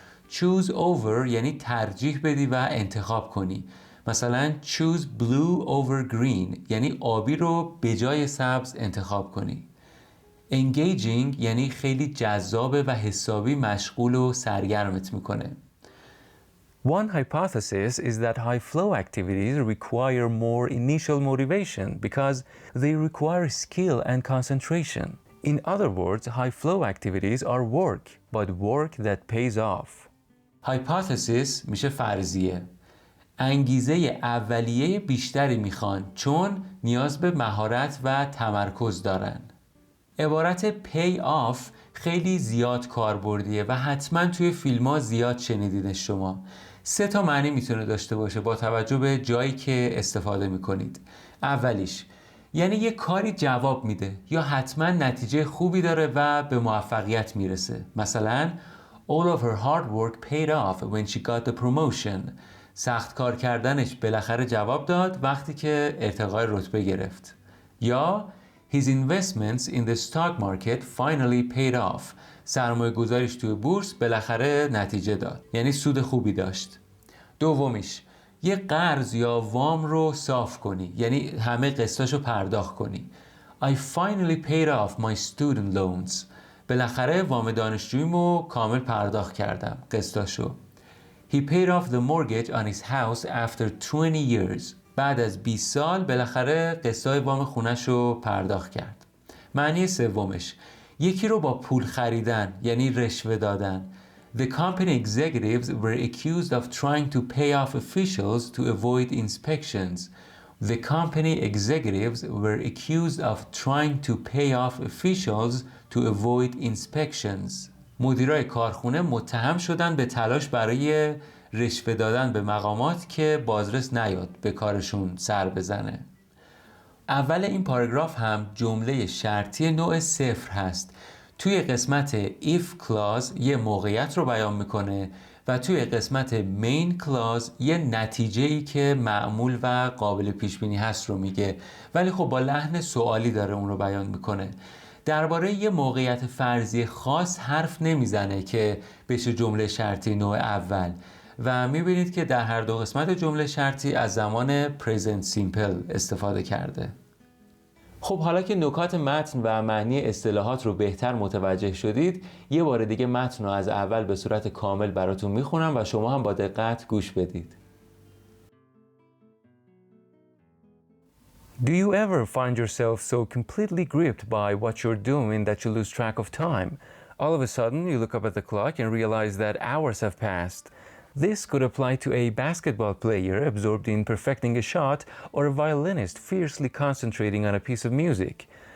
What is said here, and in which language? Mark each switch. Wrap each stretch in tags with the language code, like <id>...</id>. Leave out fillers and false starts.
<en>choose over</en> <fa>یعنی ترجیح بدی و انتخاب کنی. مثلا</fa> <en>choose blue over green</en> <fa>یعنی آبی رو به جای سبز انتخاب کنی. engaging یعنی خیلی جذابه و حسابی مشغول و سرگرمت میکنه.</fa> <en>One hypothesis is that high flow activities require more initial motivation because they require skill and concentration. In other words, high flow activities are work, but work that pays off.</en> <fa>hypothesis میشه فرضیه. انگیزه اولیه بیشتری میخوان چون نیاز به مهارت و تمرکز دارن. عبارت pay off خیلی زیاد کاربردیه و حتما توی فیلم ها زیاد شنیدینش شما. 3 معنی میتونه داشته باشه با توجه به جایی که استفاده میکنید. اولیش یعنی یه کاری جواب میده یا حتما نتیجه خوبی داره و به موفقیت میرسه. مثلا</fa> <en>All of her hard work paid off when she got the promotion.</en> <fa>سخت کار کردنش بالاخره جواب داد وقتی که ارتقای رتبه گرفت. یا</fa> <en>His investments in the stock market finally paid off.</en> <fa>سرمایه گذاریش توی بورس بالاخره نتیجه داد. یعنی سود خوبی داشت. دومیش یه قرض یا وام رو صاف کنی. یعنی همه قسطاشو پرداخت کنی.</fa> <en>I finally paid off my student loans.</en> <fa>بالاخره وام دانشجوییمو کامل پرداخت کردم. قسطاشو.</fa> <en>He paid off the mortgage on his house after 20 years.</en> <fa>بعد از 20 سال بالاخره قسطای وام خونش رو پرداخت کرد. معنی سومش یکی رو با پول خریدن یعنی رشوه دادن.</fa> <en>The company executives were accused of trying to pay off officials to avoid inspections. The company executives were accused of trying to pay off officials to avoid inspections.</en> <fa>مدیرای کارخونه متهم شدن به تلاش برای رشوه دادن به مقامات که بازرس نیاد به کارشون سر بزنه. اول این پاراگراف هم جمله شرطی نوع صفر هست. توی قسمت if clause یه موقعیت رو بیان میکنه و توی قسمت مین کلاز یه نتیجه‌ای که معمول و قابل پیش بینی هست رو میگه، ولی خب با لحن سوالی داره اون رو بیان میکنه. درباره یه موقعیت فرضی خاص حرف نمیزنه که بشه جمله شرطی نوع اول و میبینید که در هر دو قسمت جمله شرطی از زمان present simple استفاده کرده. خب حالا که نکات متن و معنی اصطلاحات رو بهتر متوجه شدید، یه بار دیگه متن رو از اول به صورت کامل براتون میخونم و شما هم با دقت گوش بدید.</fa> <en>Do you ever find yourself so completely gripped by what you're doing that you lose track of time? All of a sudden, you look up at the clock and realize that hours have passed. This could apply to a basketball player absorbed in perfecting a shot or a violinist fiercely concentrating on a piece of music.</en>